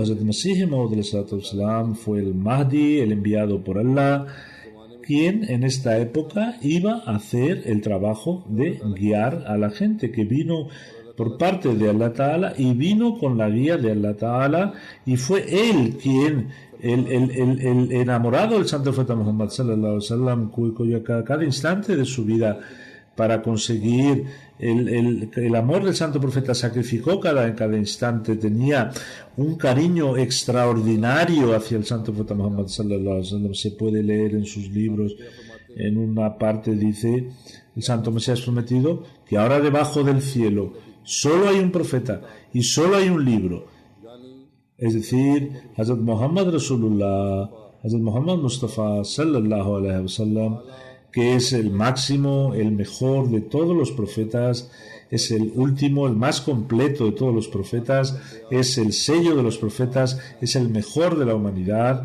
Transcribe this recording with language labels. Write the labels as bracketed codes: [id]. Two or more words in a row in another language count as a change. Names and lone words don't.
[es] Hazrat Masih Maud fue el Mahdi, el enviado por Allah, quien en esta época iba a hacer el trabajo de guiar a la gente, que vino por parte de [ar] الله تعالى [es] y vino con la guía de [ar] الله تعالى, [es] y fue él quien, el enamorado del Santo Profeta Muhammad [ar] صلى الله عليه وسلم, [es] cuyo cada instante de su vida para conseguir el amor del Santo Profeta sacrificó cada instante, tenía un cariño extraordinario hacia el Santo Profeta Muhammad [ar] صلى الله عليه وسلم. [es] Se puede leer en sus libros, en una parte dice el Santo Mesías prometido, que ahora debajo del cielo solo hay un profeta y solo hay un libro, es decir, Hazrat Muhammad Rasulullah, Hazrat Muhammad Mustafa [ar] صلى الله عليه وسلم, [es] que es el máximo, el mejor de todos los profetas, es el último, el más completo de todos los profetas, es el sello de los profetas, es el mejor de la humanidad.